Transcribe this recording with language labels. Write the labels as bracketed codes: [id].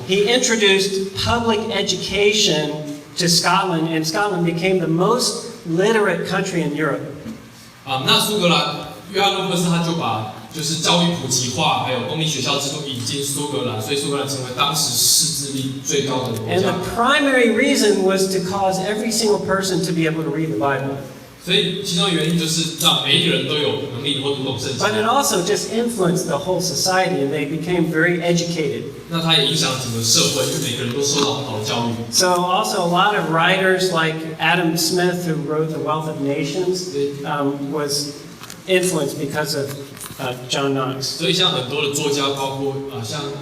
[en] He introduced public education to Scotland, and Scotland became the most literate country in Europe. [zh] 那苏格兰约翰诺克斯他就把就是教育普及化，还有公立学校制度引进苏格兰，所以苏格兰成为当时识字率最高的国家。 [en] And the primary reason was to cause every single person to be able to read the Bible. [zh] 所以其中的原因就是让每一个人都有能力或读懂圣经。 [en] But it also just influenced the whole society, and they became very educated. [zh] 那它也影响整个社会，因为每个人都受到很好的教育。 [en] So also a lot of writers like Adam Smith, who wrote The Wealth of Nations, was influenced because of John Knox. [zh] 所以像很多的作家，包括像